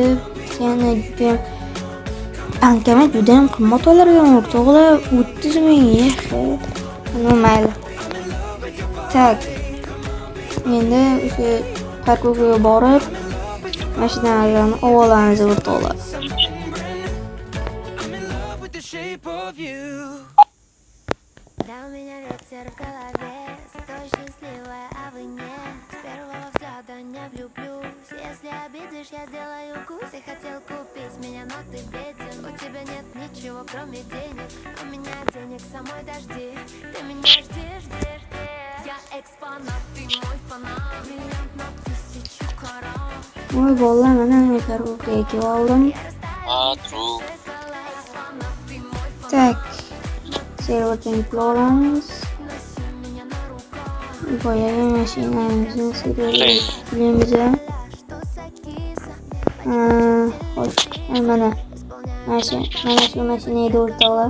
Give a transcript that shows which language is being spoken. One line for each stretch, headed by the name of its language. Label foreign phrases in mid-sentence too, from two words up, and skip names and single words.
Uzbek: Yana bankama judayam qimmat olargan o'rtoqlar. 30 ming. Mayli. Tak. Endi o'sha parkourga borib mashinalarni olamiz o'rtoqlar.
Russian: Да, у меня ветер в голове, зато счастливая, а вы нет. С первого взгляда не влюблюсь. Если обидишь, я сделаю укус. Ты хотел купить меня, но ты беден. У тебя нет ничего, кроме денег. У меня денег самой дожди. Ты меня ждешь. Я экспонат, ты мой фанат. Бриллиант на 1000 карат.
Uzbek: Voy bolalar, mana parkourga kelib oldim. True. Tak. Serverdan olamiz. Boyaga mashinamizni serverlaymiz. Xo'sh, mana shu mashina edi o'rtoqlar.